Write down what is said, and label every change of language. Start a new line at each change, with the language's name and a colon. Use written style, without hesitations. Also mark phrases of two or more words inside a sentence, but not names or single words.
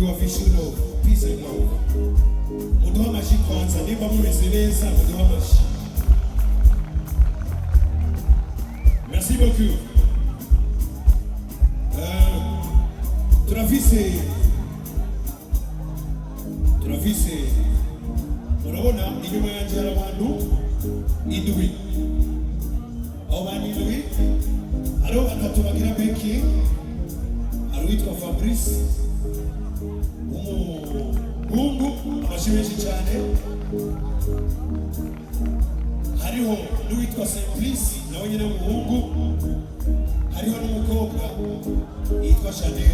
English: wish you love, peace and love.
Rundi: Muduha amashi kwanza, niba mumeze neza, muduha amashi.
French: Merci beaucoup.
Rundi: Turafise, murabona inyuma yanjye hari abantu indwi. Abo bantu indwi, hariho batatu bagira baking, hari uwitwa Fabrice, umuhungu amashi menshi cyane, hariho n'uwitwa Simplice nawe nyine umuhungu, hariho n'umukobwa yitwa Chanel.